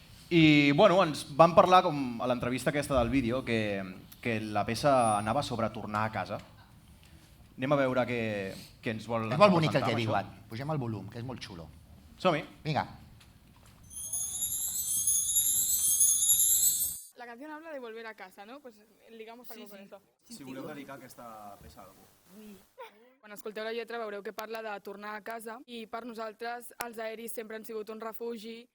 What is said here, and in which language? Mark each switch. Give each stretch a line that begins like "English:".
Catalan: I, bueno, ens van parlar, com a l'entrevista aquesta del vídeo, que la peça anava sobre tornar a casa. Anem a veure què ens vol... És molt bonic el que diuen. Pugem el volum, que és molt xulo. Som-hi. Vinga.
Spanish: La canción habla de volver a casa, ¿no? Pues ligamos algo con eso.
Catalan: Si voleu dedicar aquesta peça a algú. Quan escolteu la lletra veureu que parla de tornar a casa i per nosaltres els aeris sempre han sigut un refugi.